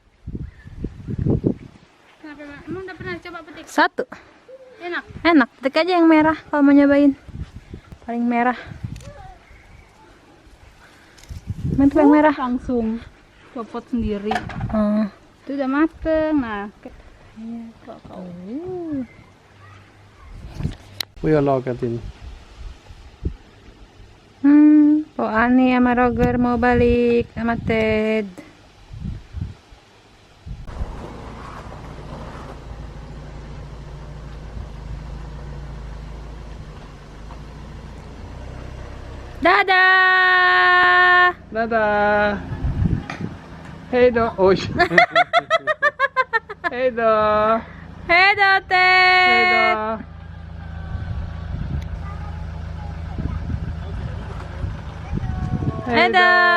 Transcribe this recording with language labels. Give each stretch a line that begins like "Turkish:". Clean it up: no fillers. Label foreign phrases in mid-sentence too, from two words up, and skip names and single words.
Indonesian: Kenapa emang udah pernah coba petik? Satu. Enak. Enak, petik aja yang merah kalau mau nyobain. Paling merah. Mantap yang merah. Langsung copot sendiri. Hmm. Itu udah mateng. Nah,
Swedish: Och jag har lagat in.
Indonesian: Po Ani sama Roger mau balik sama Ted. Dadah. Dadah!
Swedish: Hej då! Oj! Hej då! Hei då Ted. Hej då! Hei då.